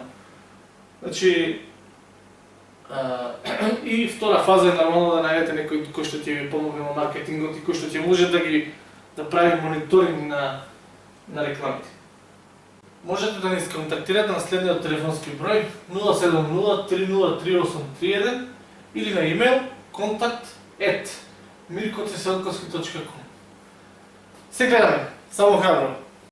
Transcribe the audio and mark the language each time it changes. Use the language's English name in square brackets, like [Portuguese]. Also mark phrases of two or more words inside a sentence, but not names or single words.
[Macedonian] Значи и втора фаза е нормално да најдете некој кој што ќе ви помогне во маркетингот и кој што ќе може да прави мониторинг на рекламите. Можете да ни сконтактирате на следниот телефонски број 070-303-831 или на имейл contact@mirkocveselkovski.com. Се гледаме, само храбро!